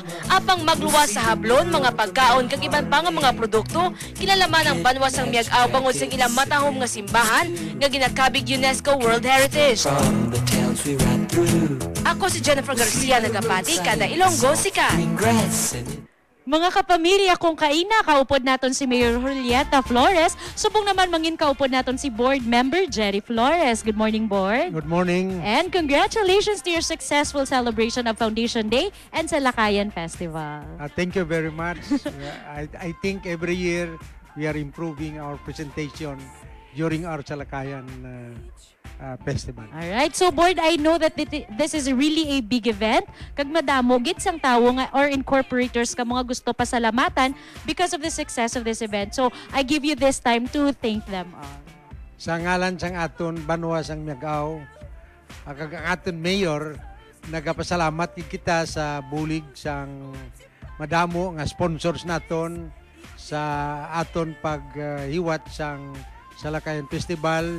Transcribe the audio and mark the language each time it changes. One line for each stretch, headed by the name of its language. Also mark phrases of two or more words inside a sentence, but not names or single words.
Hiligaynon: Apang magluwas sa hablon mga pagkaon kag iban pa nga mga produkto, kilalaman ang banwa sang Miagao bangod sa ilang matahom nga simbahan nga ginakabig UNESCO World Heritage. Ako si Jennifer Garcia nagapati kada Ilonggo Sikat. Mga kapamilya, kung kaina, kaupod naton si Mayor Julieta Flores, subong naman mangin kaupod naton si Board Member Jerry Flores.
English: Good morning, Board. Good morning. And congratulations to your successful celebration of Foundation Day and Salakayan Festival. Thank you very much. I think every year we are improving our presentation during our Salakayan Festival. Alright, so Board, I know that this is really a big event.
Hiligaynon: Kag madamo, gid sang tawo nga or incorporators ka mga gusto pasalamatan
English: because of the success of this event. So I give you this time to thank them all.
Hiligaynon: Sa ngalan sang aton Banwa sang Miagao, kag ang aton mayor, nagapasalamat kita sa bulig sang madamo nga sponsors naton sa aton paghiwat sang Salakayan Festival.